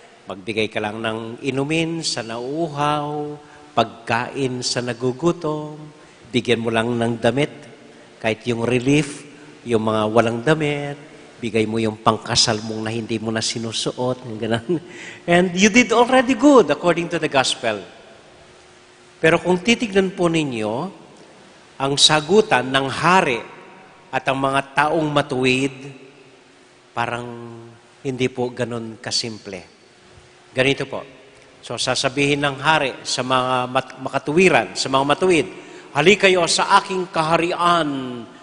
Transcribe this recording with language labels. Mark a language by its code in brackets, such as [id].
[tl] Magbigay ka lang ng inumin sa nauuhaw, pagkain sa nagugutom, bigyan mo lang ng damit, kahit yung relief, yung mga walang damit, bigay mo yung pangkasal mong na hindi mo na sinusuot, yung ganun. [en] And you did already good according to the gospel. [tl] Pero kung titignan po ninyo, ang sagutan ng hari at ang mga taong matuwid, parang hindi po ganun kasimple. Ganito po. So sasabihin ng hari sa mga makatuwiran, sa mga matuwid, "Hali kayo sa aking kaharian